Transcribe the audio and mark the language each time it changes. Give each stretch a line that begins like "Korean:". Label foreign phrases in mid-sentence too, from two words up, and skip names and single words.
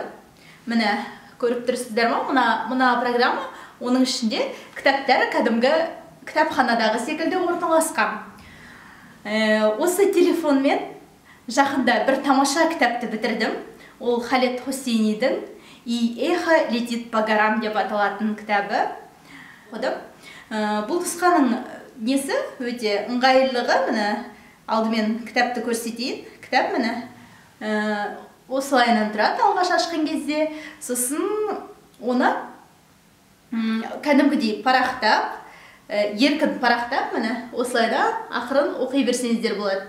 Kazakh: Міне, көріп тұрсыздар ма? Мына программа, оның ішінде кітаптары кәдімгі кітапханадағы секілді орналасқан. Осы телефонмен жақында бір тамаша кітапты бітірдім. Ол Халед Хоссейнидің «И эхо летит по горам» деп аталатын кітабы. Бұл нұсқаның несі өте ыңғайлылығы, міне алдымен кітапты көрсетейін. Кітап міне осылайынан тұрады алғаш ашқан кезде. Сосын оны кәдімгідей парақтап, еркін парақтап, міне осылайда ақырын оқи берсеңіздер болады.